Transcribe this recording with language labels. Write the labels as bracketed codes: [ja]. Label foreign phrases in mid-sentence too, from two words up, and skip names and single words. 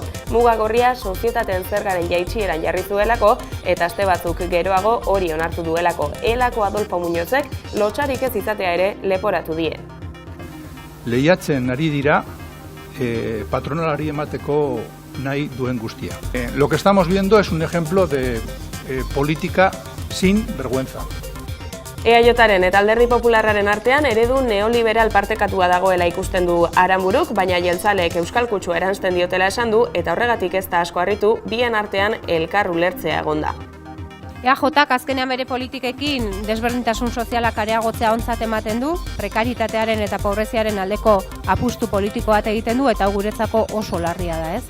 [eu] Muga gorria sozietateen zergaren jaitsieran jarri zuelako eta aste batzuk geroago hori onartu duelako. Elako Adolfo Muñozek lotsarik ez izatea ere leporatu die. Lehiatzen ari dira patronalari emateko nahi duen guztia. [es] Lo que estamos viendo es un ejemplo de política sin vergüenza. [eu] EAJaren eta Alderdi Popularraren artean eredu neoliberal partekatua dagoela ikusten du Aranburuk, baina jeltzaleek euskal kutsua eransten diotela esan du eta horregatik ez da asko harritu bien artean elkar ulertzea egonda. EAJak azkenean bere politikekin desberdintasun sozialak areagotzea ontzat ematen du, prekaritatearen eta pobreziaren aldeko apustu politiko bat egiten du eta hau guretzako oso larria da, ez?